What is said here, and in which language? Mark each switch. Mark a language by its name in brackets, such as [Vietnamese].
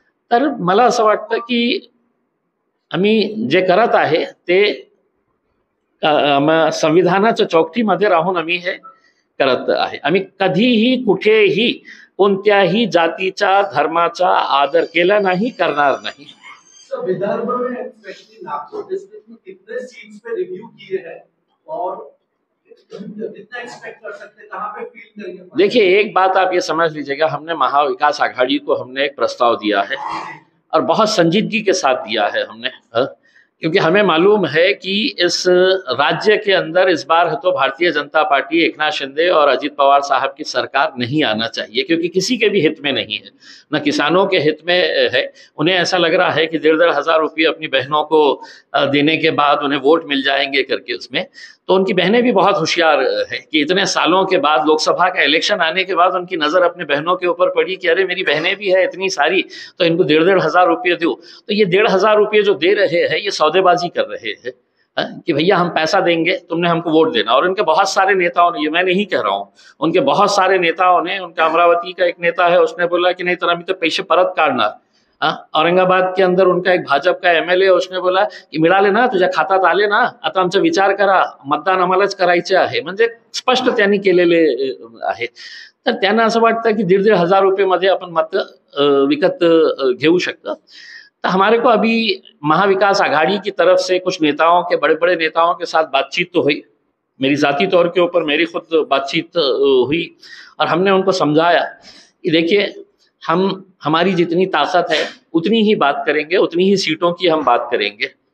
[Marathi] तर मला असं वाटतं की आम्ही जे करत आहे ते संविधानाच्या चौकटीमध्ये राहून आम्ही हे करत आहे. आम्ही कधीही कुठेही कोणत्याही जातीचा धर्माचा आदर केला नाही, करणार नाही. [Hindi] विदर्भ में स्पेशली नागपुर डिस्ट्रिक्ट में कितने सीट्स पे रिव्यू किए हैं और कितना एक्सपेक्ट कर सकते हैं, कहां पे फील करेंगे? देखिए, एक बात आप ये समझ लीजिएगा, हमने महाविकास आघाड़ी को हमने एक प्रस्ताव दिया है और बहुत संजीदगी के साथ दिया है हमने, क्योंकि हमें मालूम है कि इस राज्य के अंदर इस बार तो भारतीय जनता पार्टी, एकनाथ शिंदे और अजित पवार साहब की सरकार नहीं आना चाहिए, क्योंकि किसी के भी हित में नहीं है, न किसानों के हित में है. उन्हें ऐसा लग रहा है कि 1,500 रुपये अपनी बहनों को देने के बाद उन्हें वोट मिल जाएंगे करके उसमें. तो उनकी बहनें भी बहुत होशियार है कि इतने सालों के बाद, लोकसभा का इलेक्शन आने के बाद उनकी नज़र अपने बहनों के ऊपर पड़ी कि अरे मेरी बहनें भी है इतनी सारी, तो इनको 1,500 रुपये दो. तो ये 1,500 रुपये जो दे रहे हैं ये सौदेबाजी कर रहे हैं कि भैया हम पैसा देंगे, तुमने हमको वोट देना. और उनके बहुत सारे नेताओं ने, ये मैं नहीं कह रहा हूँ, उनके बहुत सारे नेताओं ने, उनका अमरावती का एक नेता है उसने बोला कि नहीं [Marathi] तर आम्ही तो पैसे परत काढणार. [Hindi] औरंगाबाद के अंदर उनका एक भाजप का MLA उसने बोला की [Marathi] मिळाले ना, तुझ्या खात्यात आले ना, आता आमचा विचार करा, मतदान आम्हालाच करायचे आहे. म्हणजे स्पष्ट त्यांनी केलेले आहे. तर त्यांना असं वाटतं की 1,500 रुपये मध्ये आपण मत विकत घेऊ शकतो. [Hindi] तो हमारे को अभी महाविकास आघाड़ी की तरफ से कुछ नेताओं के, बड़े बड़े नेताओं के साथ बातचीत तो हुई, मेरी जाती तौर के ऊपर मेरी खुद बातचीत हुई और हमने उनको समझाया कि देखिए हमारी जितनी ताकत है उतनी ही बात करेंगे, उतनी ही सीटों की हम बात करेंगे.